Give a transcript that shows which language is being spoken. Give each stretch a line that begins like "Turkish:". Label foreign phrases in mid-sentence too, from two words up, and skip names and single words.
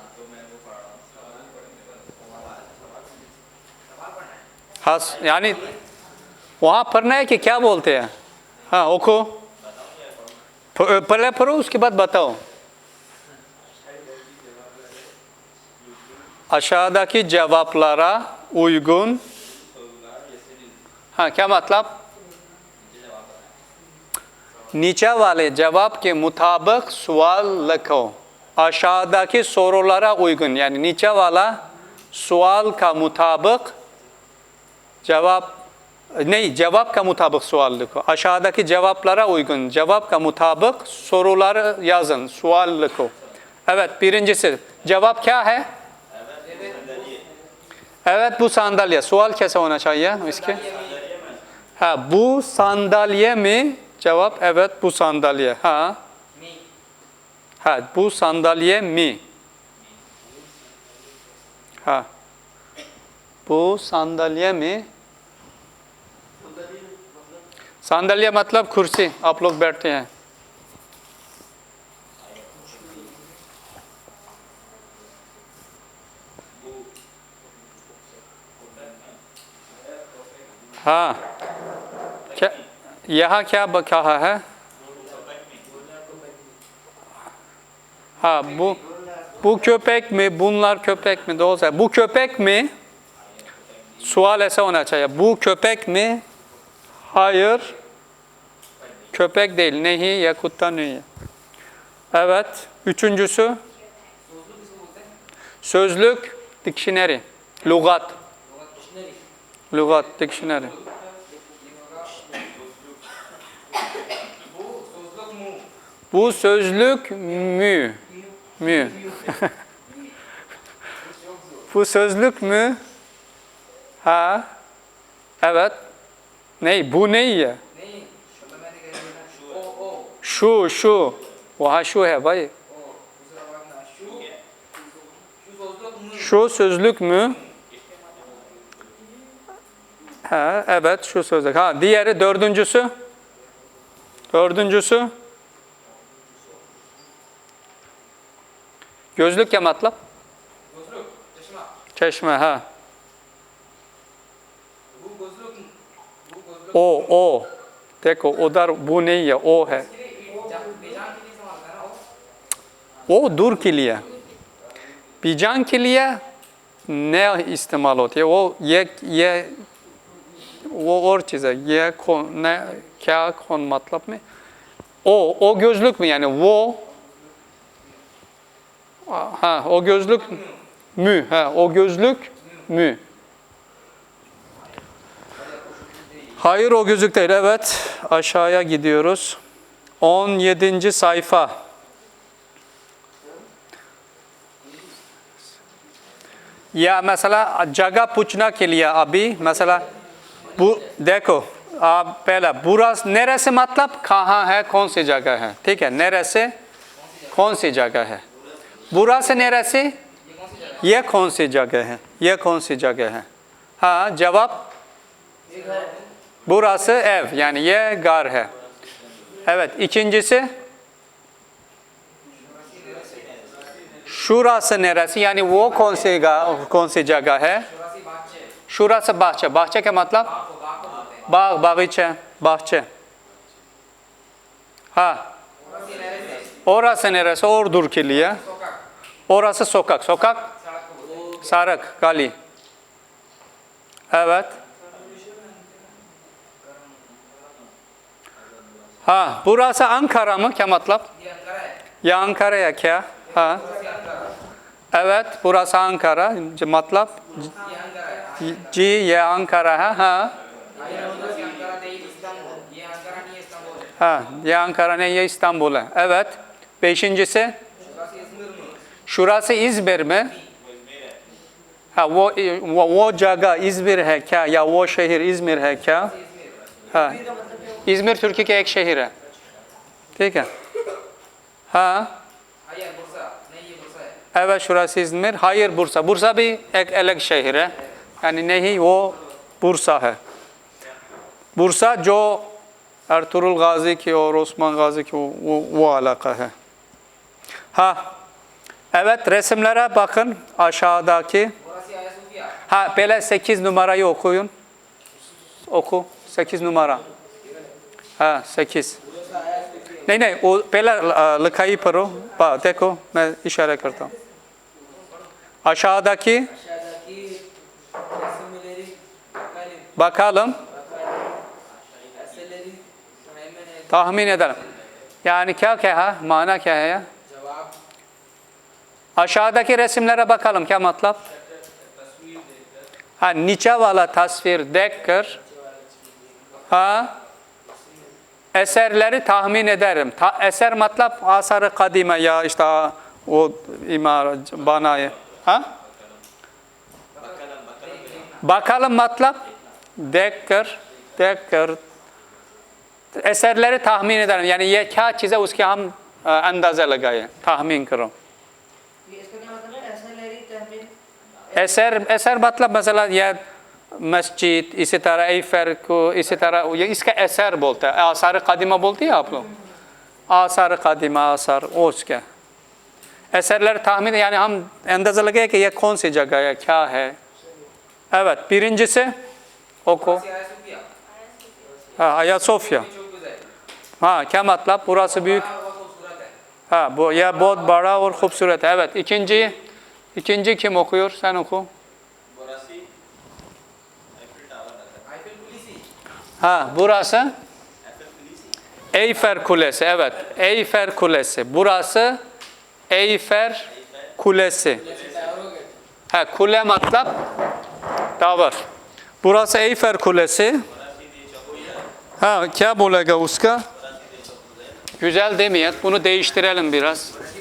Hindi: हाँ यानी वहाँ पढ़ना है कि क्या बोलते हैं हाँ ओको पहले पढ़ो उसके बाद बताओ
Turkish: aşağıdaki cevaplara uygun.
Hindi: हाँ क्या मतलब नीचे वाले cevap के मुताबिक सवाल लिखो
Turkish: aşağıdaki sorulara uygun
Hindi: yani नीचे वाला सवाल का मुताबिक cevap नहीं cevap का मुताबिक सवाल लिखो
Turkish: aşağıdaki cevaplara uygun cevap
Hindi: का मुताबिक
Turkish: soruları yazın
Hindi: सवाल लिखो
Turkish: evet birincisi cevap
Hindi: क्या है
Turkish: evet bu sandalye
Hindi: सवाल कैसा होना चाहिए इसके
Turkish: Ha bu sandalye mi? Cevap evet bu sandalye. Ha. Ha bu sandalye mi? Ha. Bu sandalye mi?
Hindi: Sandalye मतलब कुर्सी आप लोग बैठते हैं हाँ क्या यहाँ क्या कहा है
Turkish: Ha bu köpek mi? Bunlar köpek mi? Doğru. Bu köpek mi? Sual
Hindi: ऐसा होना चाहिए.
Turkish: Bu köpek mi? Hayır. Köpek değil.
Hindi: नहीं ya kutta नहीं.
Turkish: Evet. Üçüncüsü. Sözlük. Dictionary. Lugat. Lugat. Dictionary. Bu sözlük mü? Mü. Bu sözlük mü? Ha. Evet. Ne? Bu ne ya? Şu. Vah şu
Hindi: है भाई.
Turkish: Şu sözlük mü? Ha, evet şu sözlük. Ha, diğeri dördüncüsü. Gözlük क्या मतलब? gözlük, çeşme. Çeşme ha. Bu gözlük mu? Bu gözlük. O.
Hindi: देखो उधर वो नहीं है ओ है. बेजान के लिए इस्तेमाल करना हो O दूर के लिए. बीजान के लिए ने इस्तेमाल होती है. वो ये वो और चीज़ है. ये कौन ने क्या कौन मतलब में?
Turkish: O gözlük mü yani? Wo ha o gözlük mü? Ha o gözlük mü? Hayır o gözlük değil. Evet aşağıya gidiyoruz.
Hindi: 17. sayfa. या mesela जगह पूछना के लिए अभी
Turkish: mesela bu
Hindi: देखो आप पहला
Turkish: burası neresi
Hindi: मतलब कहाँ है कौन सी जगह है ठीक है neresi कौन सी जगह है
Turkish: burası neresi
Hindi: ये कौन सी जगह है ये कौन सी जगह है हाँ जवाब
Turkish: burası ev yani
Hindi: ये घर है
Turkish: evet ikincisi şurası neresi yani
Hindi: वो कौन सी जगह है
Turkish: şurası bahçe bahçe
Hindi: क्या मतलब बाग बागीचा
Turkish: bahçe ha orası neresi ordur
Hindi: के लिए
Turkish: orası sokak sarak gAli evet ha burası Ankara mı
Hindi: क्या मतलब
Turkish: ya Ankara ya क्या ha evet burası Ankara
Hindi: मतलब जी ये Ankara है
Turkish: ha
Hindi: ha ये Ankara ne ये İstanbul है
Turkish: evet beşincisi şurası İzmir mi ha
Hindi: वो जगह İzmir है क्या या वो शहर İzmir है क्या ha İzmir Türkiye के एक शहर है ठीक है हाँ
Turkish: evet şurası İzmir hayır
Hindi: Bursa भी एक अलग शहर है यानी नहीं वो Bursa है Bursa जो Ertuğrul Gazi की और Osman Gazi की वो alaka है
Turkish: ha evet resimlere bakın aşağıdaki ha böyle 8 numarayı okuyun oku 8 numara
Hindi: हाँ 8 नहीं वो पहला लिखाई पढ़ो देखो मैं इशारा करता हूँ Aşağıdaki
Turkish: Aşağıdaki resimleri bakalım. bakalım, Eserleri tahmin edelim. Yani
Hindi: क्या क्या है? Mana क्या है ya?
Turkish: cevap Aşağıdaki resimlere bakalım.
Hindi: क्या मतलब? हाँ, नीचे वाला तस्वीर देखकर
Turkish: eserleri tahmin ederim. Eser मतलब asar-ı kadime ya işte o imar bana ha? Bakalım
Hindi: मतलब देखकर
Turkish: eserleri tahmin ederim.
Hindi: Yani ये क्या चीज़ है उसके हम अंदाजा लगाए, tahmin करो. इसका क्या मतलब है
Turkish: eserleri tahmin
Hindi: एसर मतलब मसला या मस्जिद इसी तरह एफर को इसी तरह ये इसका एसर बोलता है आसार कदीमा बोलती है आप लोग आसार कदीमा आसार उसका
Turkish: eserler tahmin yani
Hindi: हम अंदाजा लगे कि ये कौन सी जगह है क्या है
Turkish: evet birincisi oku Ayasofya ha Ayasofya çok güzel. ha
Hindi: क्या मतलब
Turkish: burası büyük
Hindi: Bड़ा और खूबसूरत है.
Turkish: ha bu ya
Hindi: बहुत बड़ा और खूबसूरत है
Turkish: evet ikinci kim okuyor sen oku Burası Eiffel Tower. Eiffel Kulesi. ha burası Eiffel Kulesi. Eyfel Kulesi evet Eyfel Kulesi burası Eyfel Kulesi ha kule मतलब टावर burası Eyfel Kulesi ha
Hindi: क्या बोलेगा उसका
Turkish: güzel demeyet bunu değiştirelim biraz